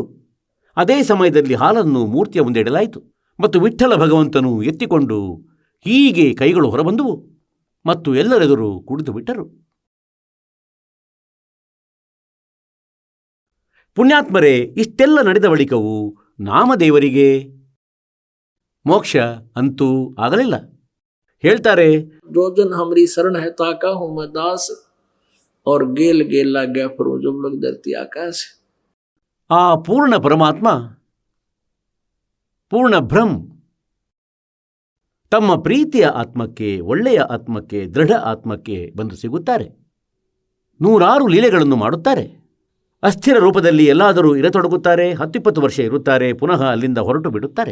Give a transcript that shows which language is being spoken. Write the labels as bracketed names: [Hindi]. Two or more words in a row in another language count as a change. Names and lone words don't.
[Kannada] ಅದೇ ಸಮಯದಲ್ಲಿ ಹಾಲನ್ನು ಮೂರ್ತಿಯ ಮುಂದೆ ಇಡಲಾಯಿತು, ಮತ್ತು ವಿಠ್ಠಲ ಭಗವಂತನು ಎತ್ತಿಕೊಂಡು ಹೀಗೆ ಕೈಗಳು ಹೊರಬಂದುವು, ಮತ್ತು ಎಲ್ಲರೆದುರು ಕುಡಿದು ಬಿಟ್ಟರು. ಪುಣ್ಯಾತ್ಮರೇ, ಇಷ್ಟೆಲ್ಲ ನಡೆದ ಬಳಿಕವೂ ನಾಮದೇವರಿಗೆ ಮೋಕ್ಷ ಅಂತೂ ಆಗಲಿಲ್ಲ. ಹೇಳ್ತಾರೆ, [Hindi] जो जन हमारी शरण है ताका हूं मैं दास और गेल गेल लग गया फिर जब लोग धरती आकाश. [Kannada] ಆ ಪೂರ್ಣ ಪರಮಾತ್ಮ, ಪೂರ್ಣ ಬ್ರಹ್ಮ, ತಮ್ಮ ಪ್ರೀತಿಯ ಆತ್ಮಕ್ಕೆ, ಒಳ್ಳೆಯ ಆತ್ಮಕ್ಕೆ, ದೃಢ ಆತ್ಮಕ್ಕೆ ಬಂದು ಸಿಗುತ್ತಾರೆ. 100 ಲೀಲೆಗಳನ್ನು ಮಾಡುತ್ತಾರೆ. ಅಸ್ಥಿರ ರೂಪದಲ್ಲಿ ಎಲ್ಲಾದರೂ ಇರತೊಡಗುತ್ತಾರೆ. 10-20 ವರ್ಷ ಇರುತ್ತಾರೆ, ಪುನಃ ಅಲ್ಲಿಂದ ಹೊರಟು ಬಿಡುತ್ತಾರೆ.